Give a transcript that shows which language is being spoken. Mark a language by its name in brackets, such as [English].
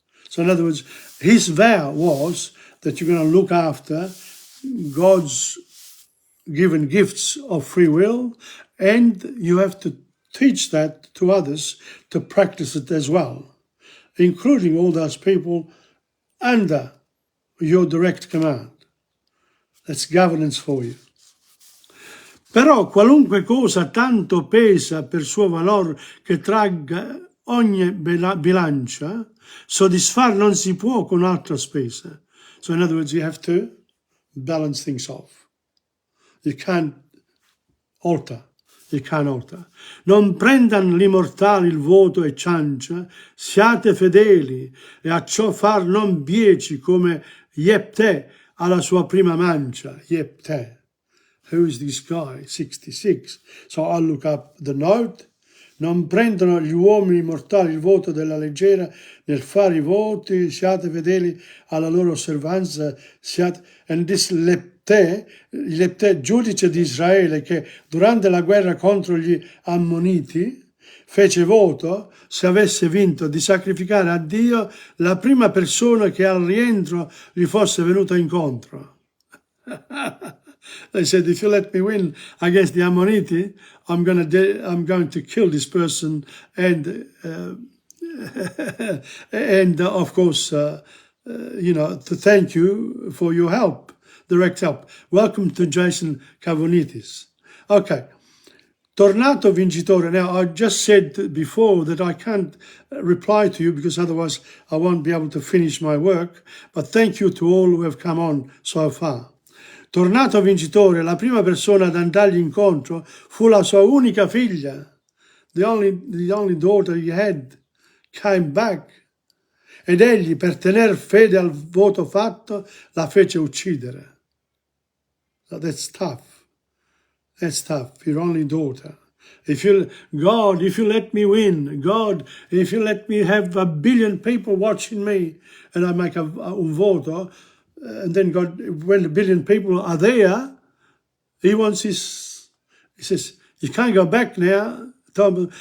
[English] So in other words, his vow was that you're going to look after God's given gifts of free will, and you have to teach that to others to practice it as well, including all those people under your direct command. That's governance for you. [Italian] Però qualunque cosa tanto pesa per suo valor che tragga ogni bilancia, soddisfar non si può con altra spesa. [English] So in other words, you have to balance things off. You can't alter. You can't alter. [Italian] Non prendan gli mortali il voto e ciancia, siate fedeli e a ciò far non bieci come Jepte alla sua prima mancia. [English] Jepte. Who is this guy? 66. So I'll look up the note. [Italian] Non prendono gli uomini mortali il voto della leggera nel fare I voti, siate fedeli alla loro osservanza, siate... And this Lepte, giudice di Israele, che durante la guerra contro gli Ammoniti fece voto, se avesse vinto, di sacrificare a Dio la prima persona che al rientro gli fosse venuta incontro. [English] They said, if you let me win against the Ammoniti, I'm going to kill this person and of course, to thank you for your help, direct help. Welcome to Jason Cavonitis. Okay. [Italian] Tornato vincitore. [English] Now, I just said before that I can't reply to you because otherwise I won't be able to finish my work. But thank you to all who have come on so far. [Italian] Tornato vincitore, la prima persona ad andargli incontro fu la sua unica figlia. [English] The only daughter he had came back. [Italian] Ed egli, per tener fede al voto fatto, la fece uccidere. [English] So that's tough. That's tough. Your only daughter. God, if you let me win, God, if you let me have 1 billion people watching me, and I make [Italian] un voto, [English] and then God, when 1 billion people are there, he says, you can't go back now, Tom.